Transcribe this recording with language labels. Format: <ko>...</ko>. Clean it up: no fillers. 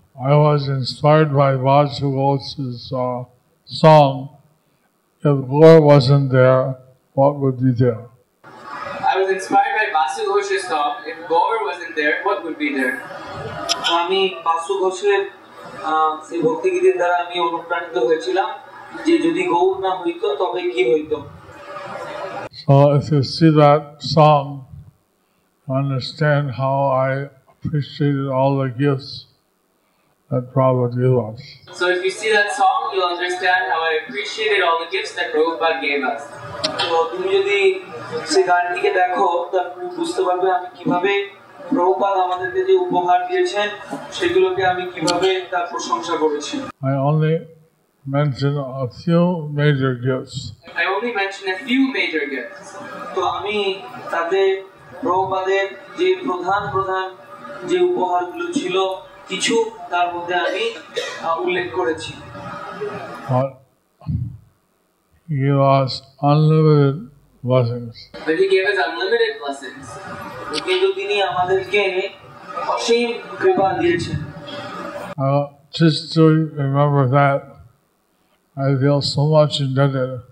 <en>I was inspired by Vasu Ghosh's song. If Gaur wasn't there, what would be there? I was inspired by Vasu Ghosh's song. If Gaur wasn't there, what would be there?</en> <bn>আমি বাসু ঘোষের সেই ভক্তিগীতের দ্বারা আমি অনুপ্রাণিত হয়েছিলাম যে যদি গৌর না হইতো তবে কি হইতো।</bn> <en>So if you see that song, you understand how I appreciated all the gifts that Prabhupada gave us. So if you see that song, you'll understand how I appreciated all the gifts that Prabhupada gave us.</en> <bn>তো তুমি যদি সেই গানটিকে দেখো তাহলে তুমি বুঝতে পারবে আমি কিভাবে প্রভুপাদ আমাদেরকে যে উপহার দিয়েছেন সেগুলোকে আমি কিভাবে তার প্রশংসা করেছি।</bn> <en>I only mention a few major gifts. I only mention a few major gifts.</en> <bn>তো আমি তাতে প্রভুপাদের যে প্রধান যে উপহারগুলো ছিল কিছু তার মধ্যে আমি উল্লেখ করেছি।</bn> <en>But he gave us unlimited blessings. But he gave us unlimited blessings.</en> <bn>কিন্তু তিনি আমাদেরকে অসীম কৃপা দিয়েছেন।</bn> <en>Just to remember that, I feel so much indebted.</en>